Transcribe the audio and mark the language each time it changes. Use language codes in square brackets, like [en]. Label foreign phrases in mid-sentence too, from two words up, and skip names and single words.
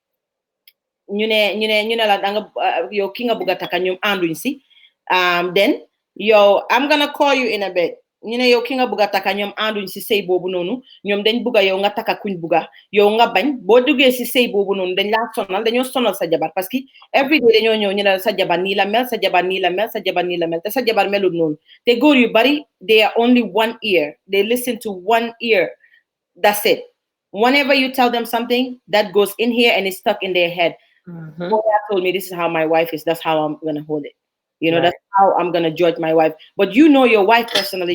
[wo] ñu ne la danga yow ki nga bugg a taka ñoom ànduñ si then yow [en] I'm gonna call you in a bit [wo] ñu ne yow ki nga bugg a taka ñoom ànduñ si sëy boobu noonu ñoom dañ bugga yow nga taka kuñ bugga yow nga bañ boo duggee si sëy boobu noonu dañ laa sonal dañoo sonal sa jabar [fr] parce que [en] every day [wo] dañoo ñëw ñu ne sa jabar nii la mel sa jabar nii la mel sa jabar nii la mel te sa jabar melul noonu te góor yu bari [en] they are only one ear, they listen to one ear, that's it. Whenever you tell them something, that goes in here and it's stuck in their head. Boy told me this is how my wife is, that's how I'm gonna hold it. That's how I'm going to judge my wife. But you know your wife personally.